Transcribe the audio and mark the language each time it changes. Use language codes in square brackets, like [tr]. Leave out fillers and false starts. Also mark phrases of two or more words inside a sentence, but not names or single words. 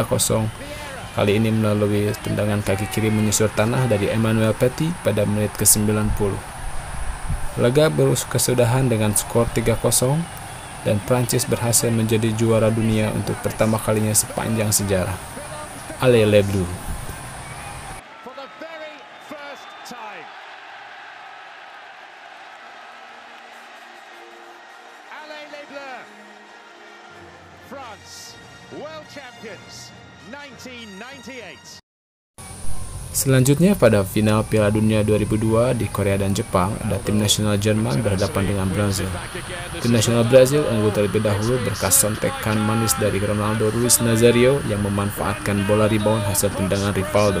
[id] Kali ini melalui tendangan kaki kiri menyusur tanah dari Emmanuel Petit pada menit ke-90. Laga berkesudahan dengan skor 3-0 dan Prancis berhasil menjadi juara dunia untuk pertama kalinya sepanjang sejarah. [fr] Allez les Bleus! Allez les Bleus! [en] France, world champions 1998. [id] Selanjutnya pada final Piala Dunia 2002 di Korea dan Jepang, ada tim nasional Jerman berhadapan dengan Brazil. Tim nasional Brazil unggul terlebih dahulu berkat sontekan manis dari Ronaldo Luis Nazario yang memanfaatkan bola rebound hasil tendangan Rivaldo.